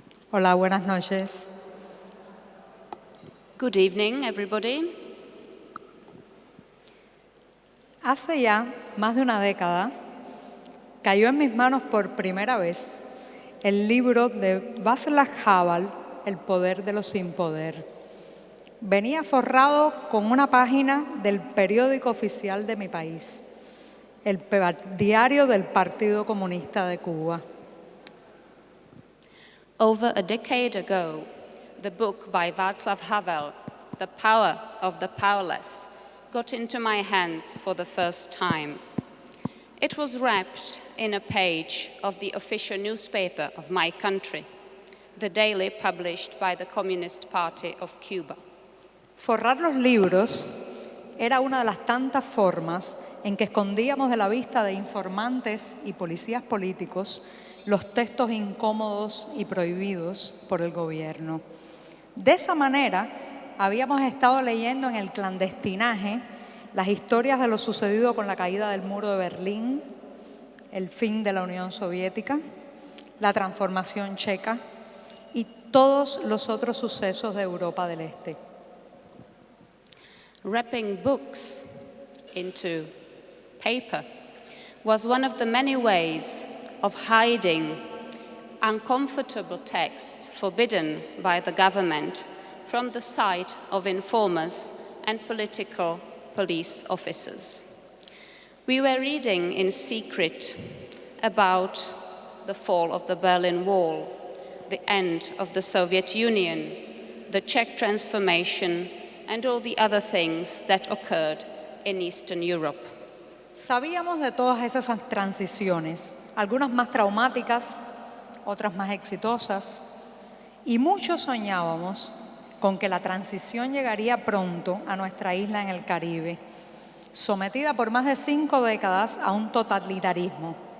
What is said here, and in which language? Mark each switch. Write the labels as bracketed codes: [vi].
[es] Hola, buenas noches. [en] Good evening, everybody. [es] Hace ya más de una década cayó en mis manos por primera vez el libro de Václav Havel, El poder de los sin poder. Venía forrado con una página del periódico oficial de mi país, el diario del Partido Comunista de Cuba. [en] Over a decade ago, the book by Václav Havel, The Power of the Powerless, got into my hands for the first time. It was wrapped in a page of the official newspaper of my country, the daily published by the Communist Party of Cuba. [es] Forrar los libros era una de las tantas formas en que escondíamos de la vista de informantes y policías políticos los textos incómodos y prohibidos por el gobierno. De esa manera, habíamos estado leyendo en el clandestinaje las historias de lo sucedido con la caída del muro de Berlín, el fin de la Unión Soviética, la transformación checa y todos los otros sucesos de Europa del Este. [en] Wrapping books into paper was one of the many ways of hiding uncomfortable texts forbidden by the government from the sight of informers and political police officers. We were reading in secret about the fall of the Berlin Wall, the end of the Soviet Union, the Czech transformation, and all the other things that occurred in Eastern Europe. [es] Sabíamos de todas esas transiciones, algunas más traumáticas, otras más exitosas, y muchos soñábamos con que la transición llegaría pronto a nuestra isla en el Caribe, sometida por más de 5 décadas a un totalitarismo.